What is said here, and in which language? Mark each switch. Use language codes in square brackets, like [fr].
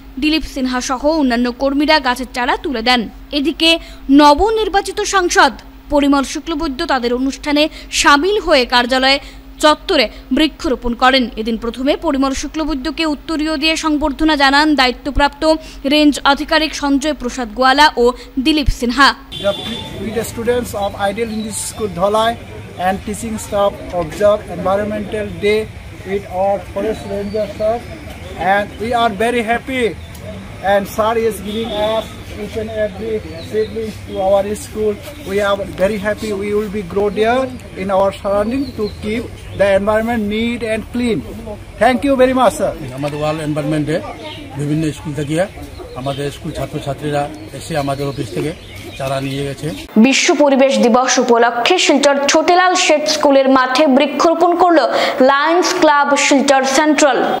[bn] দিলীপ সিনহা সহ অন্যান্য কর্মীরা গাছের চারা তুলে দেন। এদিকে নবনির্বাচিত সাংসদ পরিমল শুক্লবৈদ্য তাদের অনুষ্ঠানে সামিল হয়ে কার্যালয়ে চত্বরে বৃক্ষরোপণ করেন। এদিন প্রথমে পরিমল শুক্লবৈদ্যকে উত্তরীয় দিয়ে সংবর্ধনা জানান দায়িত্বপ্রাপ্ত রেঞ্জ আধিকারিক সঞ্জয় প্রসাদ গোয়ালা ও Dilip Sinha. [en] The students of Ideal English School Dholai and teaching staff observe Environmental Day with our forest ranger sir, and we are very happy, and sir is giving us each and every seedlings to our school. We are very happy. We will be grow there in our surrounding to keep the environment neat and clean. Thank you very much, sir. [bn] আমাদের world environment day বিভিন্ন school থেকে আমাদের school ছাত্রছাত্রীরা এসে আমাদের office থেকে চারা নিয়ে গেছে। বিশ্ব পরিবেশ দিবস উপলক্ষে শিলচর ছোটেলাল শেঠ স্কুলের মাঠে বৃক্ষরোপণ করল লায়ন্স ক্লাব শিলচর সেন্ট্রাল।